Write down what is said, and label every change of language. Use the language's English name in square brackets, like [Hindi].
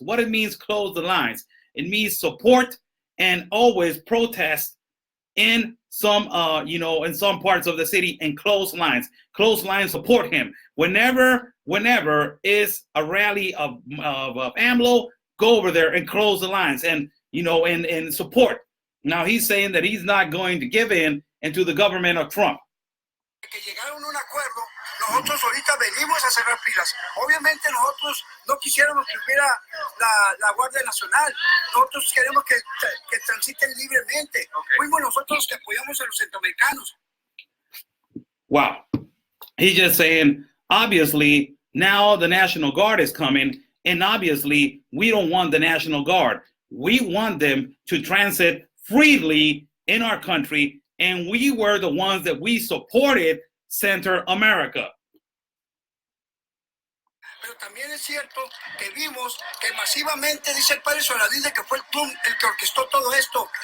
[English] What it means, close the lines. It means support and always protest in some, you know, in some parts of the city, and close lines. Close lines, support him. Whenever is a rally of AMLO, go over there and close the lines and, you know, and support. Now he's saying that he's not going to give in into the government of Trump. [Spanish] Que llegaron a un acuerdo Nosotros ahorita venimos a cerrar filas. Obviamente nosotros no quisiéramos que hubiera la Guardia Nacional. Nosotros queremos que transiten libremente. Fuimos nosotros los que apoyamos a los centroamericanos. [English] Wow. He's just saying, obviously, now the National Guard is coming, and obviously, we don't want the National Guard. We want them to transit freely in our country, and we were the ones that we supported Center America. [Spanish] Pero también es cierto que vimos que masivamente, dice el padre Solalinde, que fue el que orquestó todo esto.